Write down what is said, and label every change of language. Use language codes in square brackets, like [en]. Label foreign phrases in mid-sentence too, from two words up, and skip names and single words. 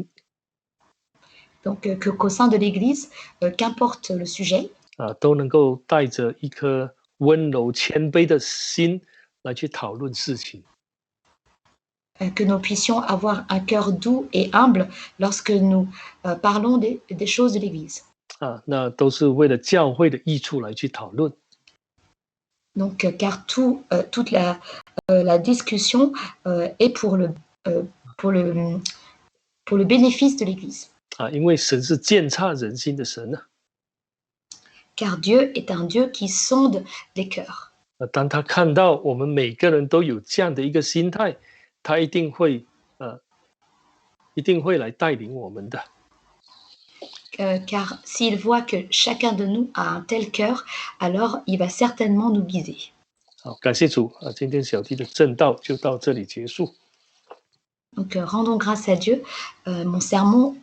[fr] donc qu'au sein de l'Église, qu'importe le sujet, [zh] 都能够带着一颗温柔谦卑的心来去讨论事情。 [fr] que nous puissions avoir un cœur doux et humble lorsque nous parlons des choses de l'Église. [zh] 那都是为了教会的益处来去讨论。 [fr] Donc, car toute la discussion est pour le bénéfice de l'Église. [zh] 因为神是鉴察人心的神呢。 [fr] Car Dieu est un Dieu qui sonde les cœurs. [zh] 当他看到我们每个人都有这样的一个心态，他一定会来带领我们的。 [fr] Car s'il voit que chacun de nous a un tel cœur, alors il va certainement nous guider. [zh] 好，感谢主今天小弟的正道就到这里结束。 [fr] Donc rendons grâce à Dieu. Mon sermon